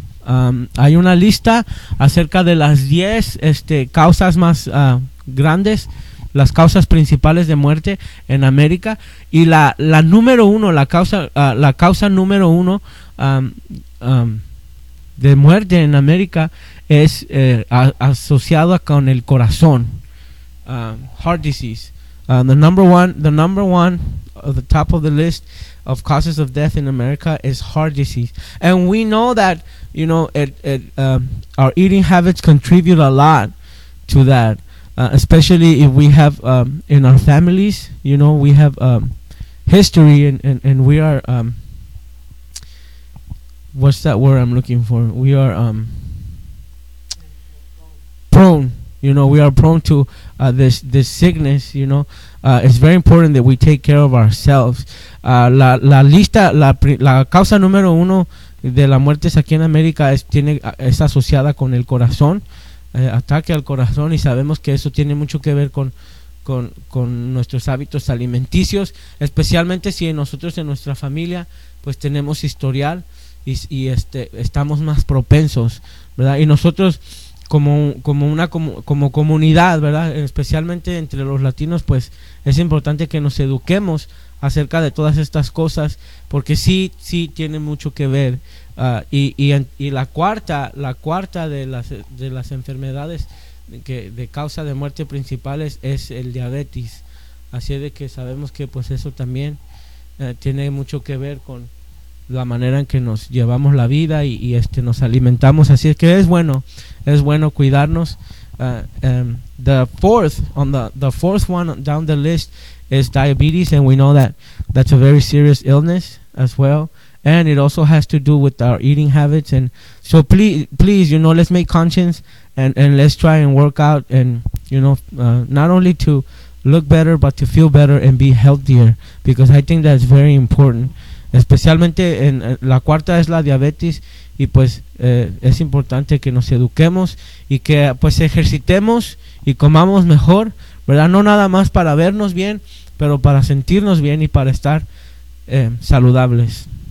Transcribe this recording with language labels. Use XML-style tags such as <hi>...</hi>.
<es>Hay una lista acerca de las 10 causas más grandes, las causas principales de muerte en América, y la número uno, la causa número uno de muerte en América es asociada con el corazón,</es> <en>heart disease. The number one of the top of the list of causes of death in America is heart disease, and we know that, you know, our eating habits contribute a lot to that, especially if we have in our families, you know, we have history and we are what's that word I'm looking for? We are prone. You know, we are prone to this sickness, you know. It's very important that we take care of ourselves.</en> <es>La causa número uno de las muertes aquí en América es asociada con el corazón, ataque al corazón, y sabemos que eso tiene mucho que ver con nuestros hábitos alimenticios, especialmente si nosotros en nuestra familia pues tenemos historial y estamos más propensos, ¿verdad? Y nosotros como comunidad, ¿verdad? Especialmente entre los latinos, pues es importante que nos eduquemos acerca de todas estas cosas, porque sí tiene mucho que ver. Y la cuarta de las enfermedades que de causa de muerte principales es el diabetes. Así de que sabemos que pues eso también tiene mucho que ver con la manera en que nos llevamos la vida y nos alimentamos. Así es que es bueno cuidarnos.</es> <en>The fourth one down the list is diabetes, and we know that that's a very serious illness as well, and it also has to do with our eating habits. And so please, you know, let's make conscience and let's try and work out, and you know, not only to look better but to feel better and be healthier, because I think that's very important.</en> <es>Especialmente en la cuarta es la diabetes, y pues es importante que nos eduquemos y que pues ejercitemos y comamos mejor, ¿verdad? No nada más para vernos bien, pero para sentirnos bien y para estar saludables.</es>